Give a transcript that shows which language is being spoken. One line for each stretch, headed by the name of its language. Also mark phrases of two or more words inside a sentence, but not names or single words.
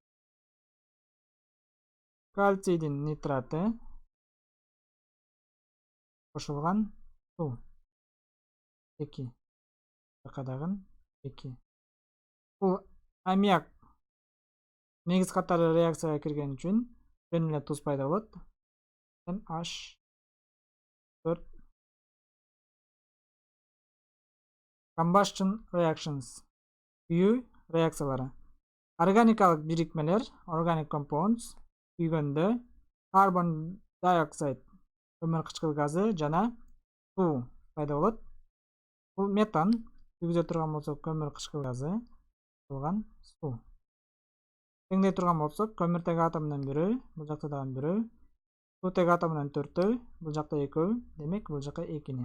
Kyrgyz: Кальцийдин нитраты кошулган суу 2. Жака дагы 2. Бул аммиак негиз катары реакцияга кирген үчүн жөн эле туз пайда болот.
English: H4. Combustion reactions.
Kyrgyz: Күйүү реакциялары. Органикалык бирикмелер,
English: organic compounds
Kyrgyz: күйгөндө
English: carbon dioxide
Kyrgyz: көмүр кычкыл газы жана суу пайда болот. Бул метан күйгүзө турган болсок, көмүр кычкыл газы болгон суу. теңдей турган болсок, көмүртек атомунун 1, бул жакта дагы 1, суутек атомунун 4, бул жакта 2, демек бул жака 2-ни.